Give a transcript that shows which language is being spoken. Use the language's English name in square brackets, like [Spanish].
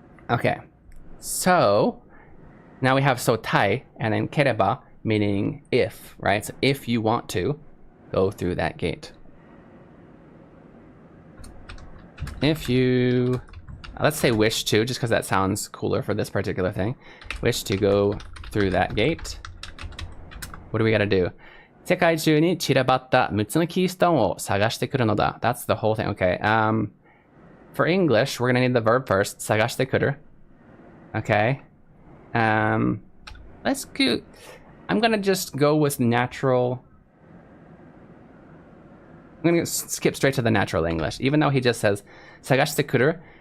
[English] Okay, so now we have sotai and then kereba, meaning if, right? So if you want to go through that gate. If you, let's say wish to, just because that sounds cooler for this particular thing. Wish to go through that gate. What do we gotta do? [Japanese] 世界中に散らばった6つのキーストーンを探してくるのだ. [English] That's the whole thing. Okay. For English, we're gonna need the verb first. [Japanese] 探してくる.Okay. [English] Let's go. I'm gonna just go with natural. I'm gonna skip straight to the natural English, even though he just says [Japanese] 探してくる.